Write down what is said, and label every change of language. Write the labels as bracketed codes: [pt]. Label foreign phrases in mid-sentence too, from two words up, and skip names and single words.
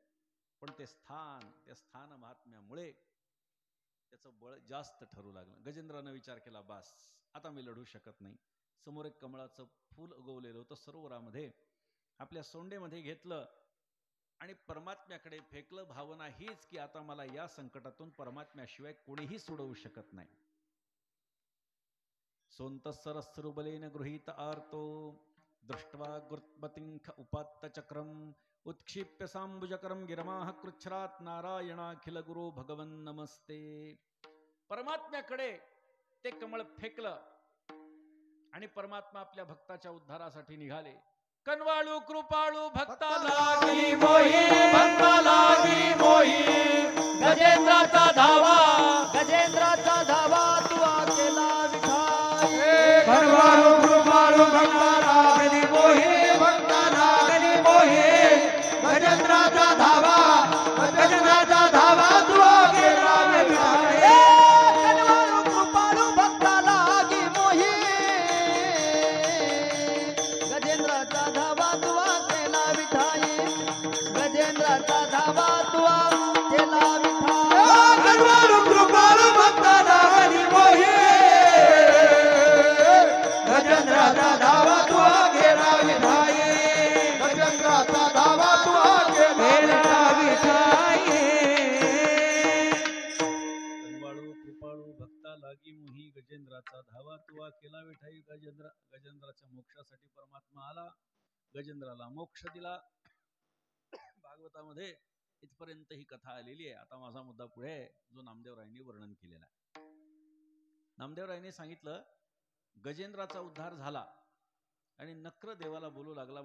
[mr] पण ते त्या स्थान महात्म्यामुळे त्याचं बळ जास्त ठरू लागलं. गजेंद्रानं विचार केला, बास, आता मी लढू शकत नाही. समोर एक कमळाचं फूल उगवलेलं होतं सरोवरामध्ये, आपल्या सोंडेमध्ये घेतलं आणि परमात्म्याकडे फेकलं. भावना हीच की आता मला या संकटातून परमात्म्याशिवाय कोणीही सोडवू शकत नाही. [sa] सोंतस्सरस्रुबलेन गृहीत आर्तो दृष्ट्वा गुरुत्पतिंख उपात्त चक्रम उत्क्षिप्य सांबुजकरम गिरमाह कृच्छ्रात नारायणाखिल गुरु भगवन नमस्ते. [mr] परमात्म्याकडे ते कमळ फेकलं आणि परमात्मा आपल्या भक्ताच्या उद्धारासाठी निघाले. कनवाळू कृपाळू भक्ता लागी मोही, भक्ता लागी मोही, गजेंद्राचा धावा, गजेंद्राचा धावा तुआ केला विठाई. कनवाळू कृपाळू भक्ता लागली मोही, भक्ता लागली मोही, गजेंद्राचा धावा, गजेंद्राचा धावा तुआ केला विठाई. कनवाळू कृपाळू भक्ता लागी मोही, गजेंद्राचा धावा तुआ केला विठाई. गजेंद्राचा धावा तुआ केला विठाई. कनवाळू कृपाळू भक्ता लागली मोही, गजेंद्राचा धावा तुआ केला विठाई. गजेंद्राचा धावा तुआ केला विठाई. कनवाळू कृपाळू भक्ता लागी मोही, गजेंद्राचा धावा तुआ केला विठाई. गजेंद्राच्या मोक्षासाठी परमात्मा आला, गजेंद्राला मोक्ष दिला. भागवतामध्ये इथपर्यंत ही कथा आलेली आहे. आता माझा मुद्दा पुढे आहे, जो नामदेवरायांनी वर्णन केलेला आहे. नामदेवरायांनी सांगितलं, गजेंद्राचा उद्धार झाला आणि नक्र देवाला बोलू लागला.